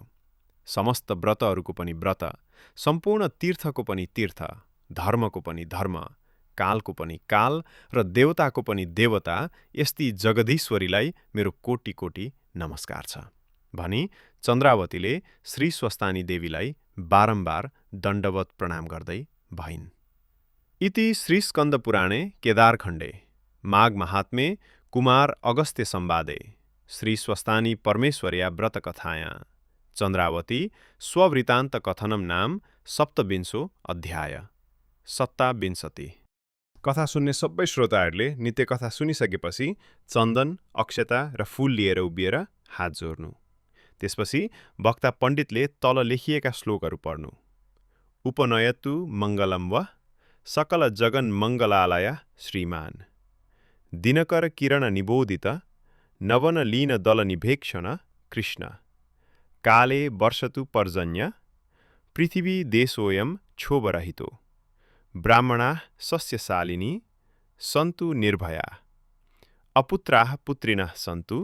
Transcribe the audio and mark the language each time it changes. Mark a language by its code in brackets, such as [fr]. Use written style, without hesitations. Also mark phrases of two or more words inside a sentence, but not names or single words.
[ne] समस्त व्रतहरूको पनि व्रत, सम्पूर्ण तीर्थको पनि तीर्थ, धर्मको पनि धर्म, कालको पनि काल र देवताको पनि देवता यस्ती जगदीश्वरीलाई मेरो कोटि कोटि नमस्कार छ भनी चन्द्रावतीले श्री स्वस्तानी देवीलाई बारम्बार दण्डवत प्रणाम गर्दै भइन्। [sa] इति श्री स्कन्द पुराणे केदारखण्डे माघ महात्म्ये कुमार अगस्त्य संवादे श्री स्वस्तानी परमेश्वर्या व्रतकथाया चन्द्रावती स्ववृत्तान्त कथनम नाम सप्तविंशो अध्याय 27। [ne] कथा सुन्ने सबै श्रोताहरूले नित्य कथा सुनिसकेपछि चन्दन, अक्षता र फूल लिएर उभिएर हात जोड्नु। त्यसपछि वक्ता पण्डितले तल लेखिएका श्लोकहरू पढ्नु। [sa] उपनयतु मङ्गलम व सकल जगन मङ्गलालय श्रीमान दिनकर किरण निबोधित नवन लीन दल निभेक्षण कृष्ण काले वर्षतु पर्जन्य पृथिवी देशोऽयं क्षोभरहितो ब्राह्मणाः सस्यशालिनी सन्तु निर्भया अपुत्राः पुत्रिणः सन्तु